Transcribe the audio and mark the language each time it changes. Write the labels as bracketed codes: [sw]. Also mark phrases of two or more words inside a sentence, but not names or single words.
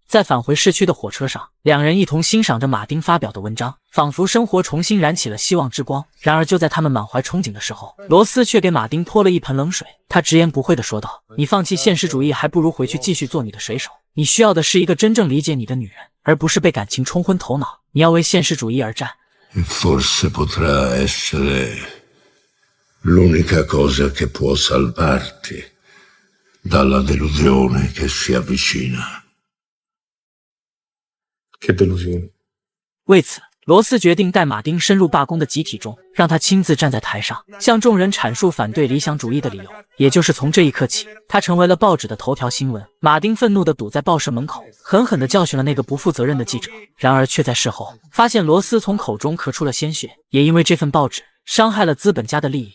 [zh] 在返回市区的火车上，两人一同欣赏着马丁发表的文章，仿佛生活重新燃起了希望之光。然而就在他们满怀憧憬的时候，罗斯却给马丁泼了一盆冷水。他直言不讳地说道：“你放弃现实主义，还不如回去继续做你的水手。你需要的是一个真正理解你的女人，而不是被感情冲昏头脑。你要为现实主义而战。” [it] Forse potrà essere l'unica cosa che può salvarti dalla delusione che si avvicina. Che delusione. [zh] 为此，罗斯决定带马丁深入罢工的集体中，让他亲自站在台上，向众人阐述反对理想主义的理由。也就是从这一刻起，他成为了报纸的头条新闻。马丁愤怒地堵在报社门口，狠狠地教训了那个不负责任的记者。然而却在事后发现罗斯从口中咳出了鲜血，也因为这份报纸伤害了资本家的利益。